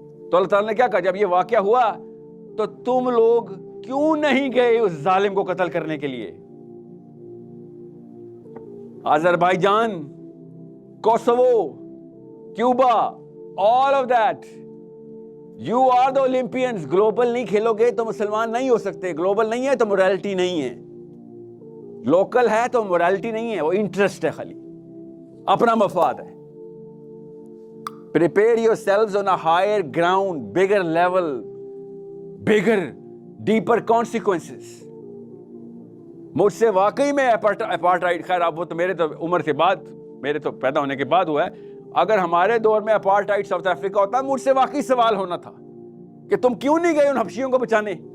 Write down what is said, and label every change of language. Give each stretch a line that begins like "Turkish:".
Urdu: تو اللہ تعالیٰ نے کیا کہا, جب یہ واقعہ ہوا تو تم لوگ کیوں نہیں گئے اس ظالم کو قتل کرنے کے لیے؟ Azerbaijan, Kosovo, Cuba,
English: all of that, you are the Olympians.
Urdu: Global نہیں کھیلو گے تو مسلمان نہیں ہو سکتے. گلوبل نہیں ہے تو مورالٹی نہیں ہے, لوکل ہے تو مورالٹی نہیں ہے, وہ انٹرسٹ ہے, خالی اپنا مفاد ہے.
English: Prepare yourselves on a higher ground, bigger level, bigger, deeper consequences.
Urdu: مجھ سے واقعی میں اپارٹائڈ, خیر اب وہ تو میرے تو عمر سے بعد, میرے تو پیدا ہونے کے بعد ہوا ہے. اگر ہمارے دور میں اپارٹائڈ ساؤتھ افریقہ ہوتا مجھ سے واقعی سوال ہونا تھا کہ تم کیوں نہیں گئے ان حبشیوں کو بچانے.